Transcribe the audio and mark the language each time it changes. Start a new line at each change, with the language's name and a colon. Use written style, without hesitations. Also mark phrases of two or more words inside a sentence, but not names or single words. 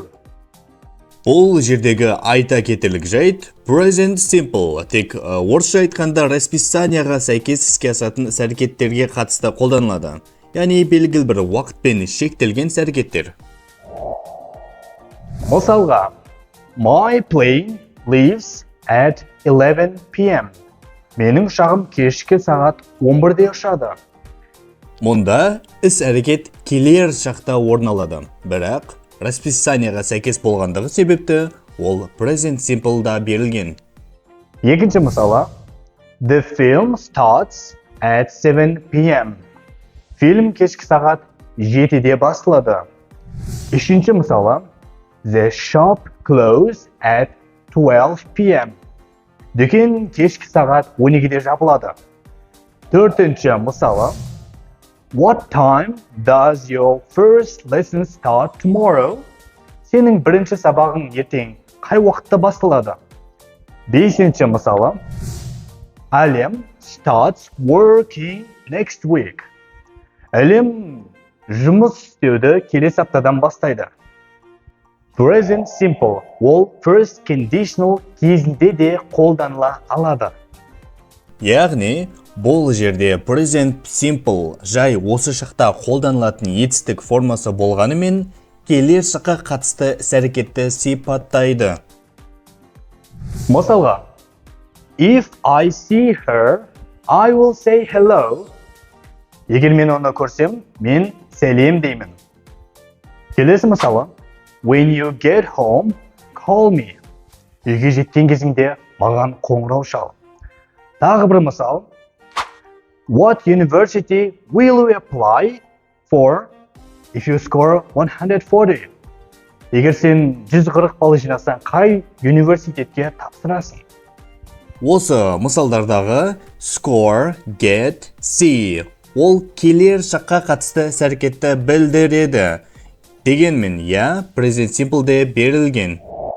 Kazakh: Бұл жердегі айта кетерлік жайт
English: Present Simple
Kazakh: тек орысша айтқанда расписанияға сәйкес іске асатын іс-әрекеттерге қатысты қолданылады. Яғни белгілі бір уақытпен шектелген іс-әрекеттер. Мысалға,
English: My plane leaves at 11 p.m.
Kazakh: Менің ұшағым кешкі сағат 11-де ұшады. Мұнда іс-әрекет келер шақта орын алады, бірақ расписанияға сәйкес болғандығы себепті ол
English: Present Simple'да
Kazakh: берілген. Екінші мысалы,
English: The film starts at 7 p.m.
Kazakh: Фильм кешкі сағат 7-де басталады. Үшінші мысалы,
English: The shop closes at 12 p.m.
Kazakh: Дүкен кешкі сағат 12-де жабылады. Төртінші мысалы,
English: What time does your first lesson start tomorrow?
Kazakh: Сенің бірінші сабағың ертең қай уақытта басталады? Бесінші мысалы,
English: Әлем starts working next week.
Kazakh: Әлем жұмыс істеуді келесі аптадан бастайды.
English: Present Simple
Kazakh: ол
English: first conditional
Kazakh: кезінде де қолданыла алады. Яғни, бұл жерде
English: Present Simple
Kazakh: жай осы шақта қолданылатын етістік формасы болғанымен, келер шаққа қатысты іс-әрекетті сипаттайды. Мысалға,
English: If I see her, I will say hello.
Kazakh: Егер мен оны көрсем, мен сәлем деймін. Келесі мысалы,
English: When you get home, call me.
Kazakh: Үйге жеткен кезіңде маған қоңырау шал. Тағы бір мысал,
English: What university will you apply for if you score 140?
Kazakh: Егер сен 140 балл жинасаң, қай университетке тапсырасың? Осы мысалдардағы
English: score, get, see
Kazakh: ол келер шаққа қатысты іс-әрекетті білдіреді. Дегенмен,
English: Present Simple'де
Kazakh: берілген.